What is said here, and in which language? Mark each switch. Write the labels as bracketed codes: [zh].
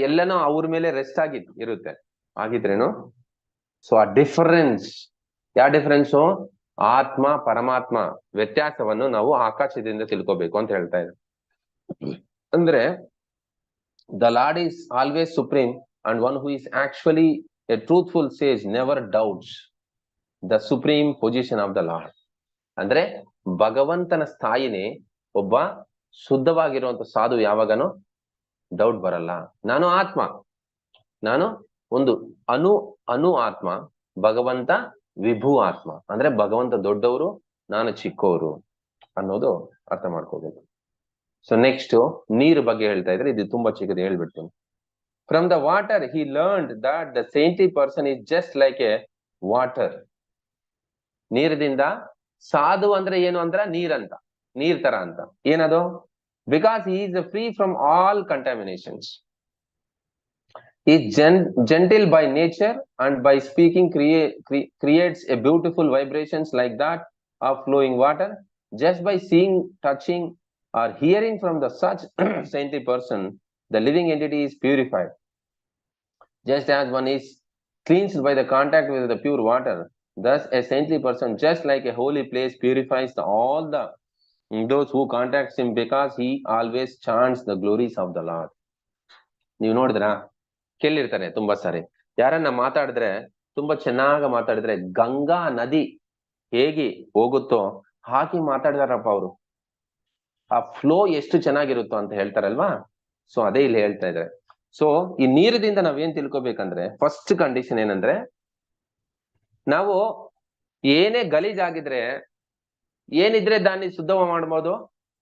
[kn] ಎಲ್ಲನೂ ಅವ್ರ ಮೇಲೆ ರೆಸ್ಟ್ ಇರುತ್ತೆ, ಆಗಿದ್ರೇನು? ಸೊ ಆ ಡಿಫರೆನ್ಸ್, ಯಾವ ಡಿಫರೆನ್ಸು? ಆತ್ಮ ಪರಮಾತ್ಮ ವ್ಯತ್ಯಾಸವನ್ನು ನಾವು ಆಕಾಶದಿಂದ ತಿಳ್ಕೋಬೇಕು ಅಂತ ಹೇಳ್ತಾ ಇದ್ದಾರೆ. ಅಂದ್ರೆ [en] The lord is always supreme and one who is actually a truthful sage never doubts the supreme position of the Lord. [kn] ಅಂದ್ರೆ ಭಗವಂತನ ಸ್ಥಾಯಿನೇ ಒಬ್ಬ ಶುದ್ಧವಾಗಿರುವಂತ ಸಾಧು ಯಾವಾಗನೂ ಡೌಟ್ ಬರಲ್ಲ. ನಾನು ಆತ್ಮ, ನಾನು ಒಂದು ಅಣು ಅಣು ಆತ್ಮ, ಭಗವಂತ ವಿಭು ಆತ್ಮ. ಅಂದ್ರೆ ಭಗವಂತ ದೊಡ್ಡವರು, ನಾನು ಚಿಕ್ಕವರು ಅನ್ನೋದು ಅರ್ಥ ಮಾಡ್ಕೋಬೇಕು. ಸೊ ನೆಕ್ಸ್ಟ್ ನೀರು ಬಗ್ಗೆ ಹೇಳ್ತಾ ಇದ್ರೆ, ಇದು ತುಂಬಾ ಚಿಕ್ಕದು, ಹೇಳ್ಬಿಡ್ತೀನಿ. [en] From the water he learned that the saintly person is just like a water. [kn] ನೀರದಿಂದ ಸಾಧು ಅಂದ್ರೆ ಏನು ಅಂದ್ರ ನೀರಂತ, ನೀರ್ ತರ ಅಂತ. ಏನದು? [en] Because he is free from all contaminations. He is gentle by nature and by speaking creates a beautiful vibrations like that of flowing water. Just by seeing, touching or hearing from the such saintly person, the living entity is purified. Just as one is cleansed by the contact with the pure water, thus a saintly person, just like a holy place, purifies all those who contacts him, because he always chants the glories of the Lord. [kn] ನೀವು ನೋಡಿದ್ರಾ, ಕೇಳಿರ್ತಾರೆ ತುಂಬಾ ಸಾರಿ, ಯಾರನ್ನ ಮಾತಾಡಿದ್ರೆ, ತುಂಬಾ ಚೆನ್ನಾಗ ಮಾತಾಡಿದ್ರೆ ಗಂಗಾ ನದಿ ಹೇಗೆ ಹೋಗುತ್ತೋ ಹಾಗೆ ಮಾತಾಡಿದಾರಪ್ಪ ಅವರು, ಆ ಫ್ಲೋ ಎಷ್ಟು ಚೆನ್ನಾಗಿರುತ್ತೋ ಅಂತ ಹೇಳ್ತಾರಲ್ವಾ. ಸೊ ಅದೇ ಇಲ್ಲಿ ಹೇಳ್ತಾ ಇದ್ದಾರೆ. ಸೊ ಈ ನೀರದಿಂದ ನಾವೇನ್ ತಿಳ್ಕೊಬೇಕಂದ್ರೆ, ಫಸ್ಟ್ ಕಂಡೀಷನ್ ಏನಂದ್ರೆ, ನಾವು ಏನೇ ಗಲೀಜಾಗಿದ್ರೆ, ಏನಿದ್ರೆ ದಾన్ని ಶುದ್ಧ ಮಾಡ್ಬೋದು.